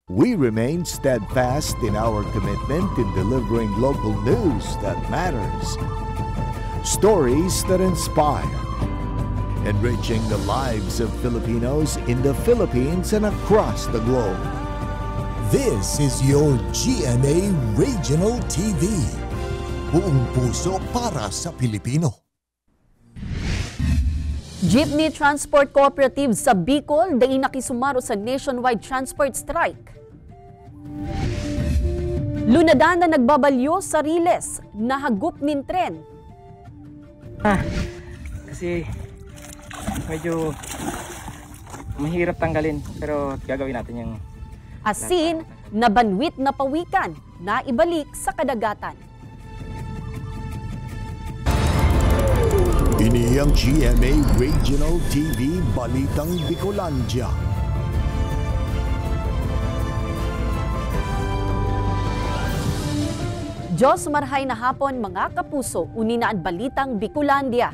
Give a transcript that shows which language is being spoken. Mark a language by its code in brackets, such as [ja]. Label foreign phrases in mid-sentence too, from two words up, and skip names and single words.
[en] We remain steadfast in our commitment in delivering local news that matters. Stories that inspire. Enriching the lives of Filipinos in the Philippines and across the globe. This is your GMA Regional TV. [tl] Buong puso para sa Pilipino. [bik] Jeepney Transport Cooperative sa Bicol dai nakisumaro sa [en] nationwide transport strike. [bik] Lunadan na nagbabalyo sa Riles, nahagop nin tren. [tl] Kasi medyo mahirap tanggalin pero gagawin natin yung [bik] asin na banwit na pawikan na ibalik sa kadagatan. Ini ang GMA Regional TV Balitang Bicolandia. Diyos marhay na hapon mga kapuso, uninaan Balitang Bicolandia.